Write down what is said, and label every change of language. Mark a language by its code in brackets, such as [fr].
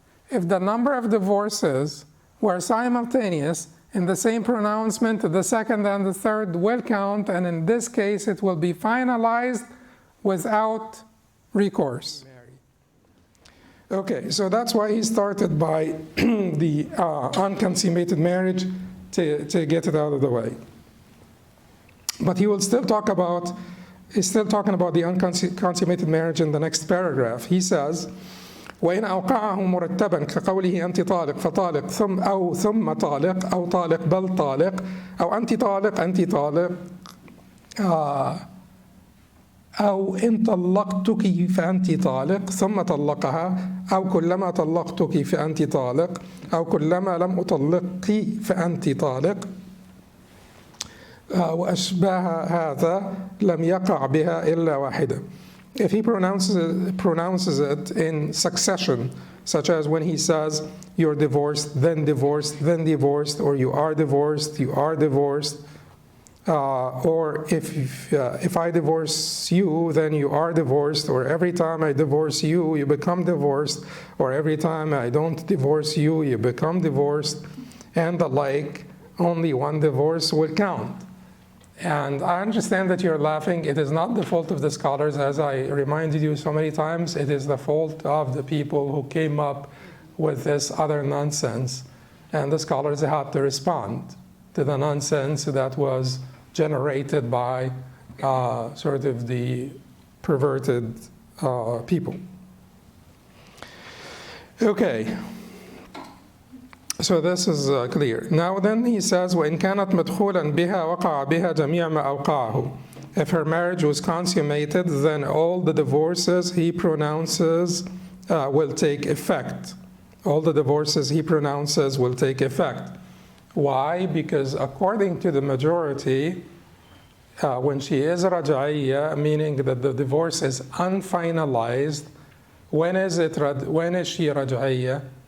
[en] If the number of divorces were simultaneous in the same pronouncement, the second and the third will count, and in this case it will be finalized without recourse. Okay, so that's why he started by the unconsummated marriage, to get it out of the way. But he will still talk about, he's still talking about the unconsummated marriage in the next paragraph. He says, [ar] وإن أوقعه مرتبا كقوله أنت طالق فطالق ثم طالق أو طالق بل طالق أو أنت طالق أنت طالق أو إن طلقتك فأنت طالق ثم طلقها أو كلما طلقتك فأنت طالق أو كلما لم أطلقك فأنت طالق وأشباه هذا لم يقع بها إلا واحدة. [en] If he pronounces it in succession, such as when he says, "You're divorced, then divorced, then divorced," or "You are divorced, you are divorced," or if I divorce you, then you are divorced, or every time I divorce you, you become divorced, or every time I don't divorce you, you become divorced, and the like, only one divorce will count. And I understand that you're laughing. It is not the fault of the scholars, as I reminded you so many times. It is the fault of the people who came up with this other nonsense. And the scholars had to respond to the nonsense that was generated by sort of the perverted people. Okay. So this is clear. Now then he says, [ar] وَإِنْ كَانَتْ مَدْخُولًا بِهَا وَقَعَ بِهَا جَمِيعَ مَا أَوْقَعَهُ. [en] If her marriage was consummated, then all the divorces he pronounces will take effect. All the divorces he pronounces will take effect. Why? Because according to the majority, when she is raj'iyya, meaning that the divorce is unfinalized, when is she raj'iyya?